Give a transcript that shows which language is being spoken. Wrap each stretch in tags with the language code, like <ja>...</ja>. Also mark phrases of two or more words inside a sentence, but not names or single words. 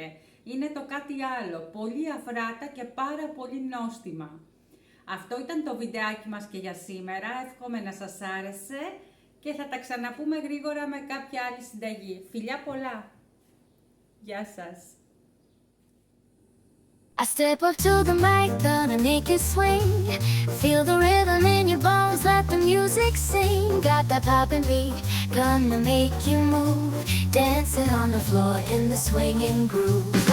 <el>Είναι το κάτι άλλο. Πολύ αφράτα και πάρα πολύ νόστιμα. Αυτό ήταν το βιντεάκι μας και για σήμερα. Εύχομαι να σας άρεσε και θα τα ξαναπούμε γρήγορα με κάποια άλλη συνταγή. Φιλιά πολλά! Γεια σας!</el> <en>I step up to the mic, gonna make it swing. Feel the rhythm in your bones, let the music sing. Got that poppin' beat, gonna make you move. Dancing on the floor in the swinging groove.</en>